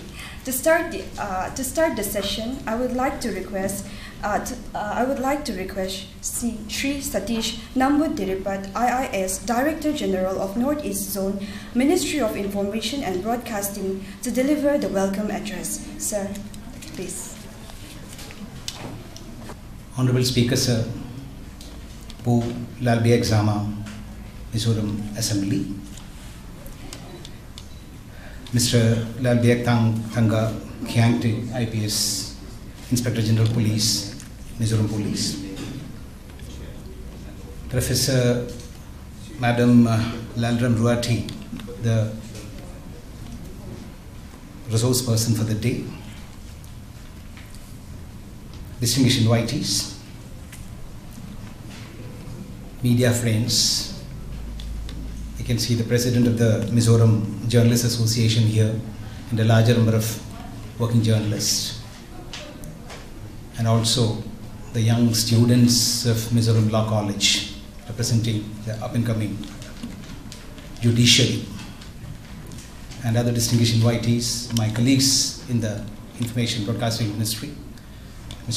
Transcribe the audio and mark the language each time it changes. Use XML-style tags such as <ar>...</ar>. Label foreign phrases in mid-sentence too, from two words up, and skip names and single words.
<en>To start the session, I would like to request Sri Satish Nambudiripat, IIS, Director General of Northeast Zone, Ministry of Information and Broadcasting, to deliver the welcome address. Sir, please. Honorable Speaker, Sir, Po Lalbia Exama, Mizoram Assembly, Mr. Lalbia Thanga Khiangte, IPS, Inspector General Police, Mizoram Police, Professor Madam Lalram Ruati, the resource person for the day, distinguished invitees, media friends. You can see the president of the Mizoram Journalists Association here and a larger number of working journalists, and also the young students of Mizoram Law College representing the up-and-coming judiciary, and other distinguished invitees, my colleagues in the Information Broadcasting Ministry, Mr.</en>